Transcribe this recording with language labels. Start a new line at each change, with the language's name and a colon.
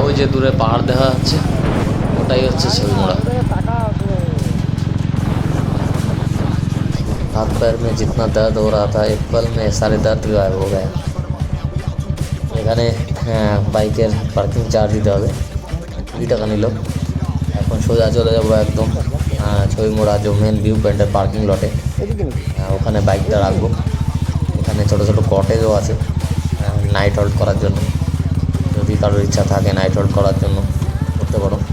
Bangla: ওই যে দূরে পাহাড় দেখা যাচ্ছে, ওটাই হচ্ছে ছবিমুড়া।
Hindi: हाथ पैर में जितना दर्द हो रहा था एक पल में सारे दर्द गायब हो गए।
Bangla: এখানে বাইকের পার্কিং চার্জ দিতে হবে, 2 টাকা নিল। এখন সোজা চলে যাবো একদম ছবিমুড়া যে মেন ভিউ পয়েন্টের পার্কিং লটে, ওখানে বাইকটা রাখবো। এখানে ছোটো ছোটো কটেজও আছে নাইট হল্ট করার জন্য, যদি কারোর ইচ্ছা থাকে নাইট হল্ট করার জন্য করতে পারো।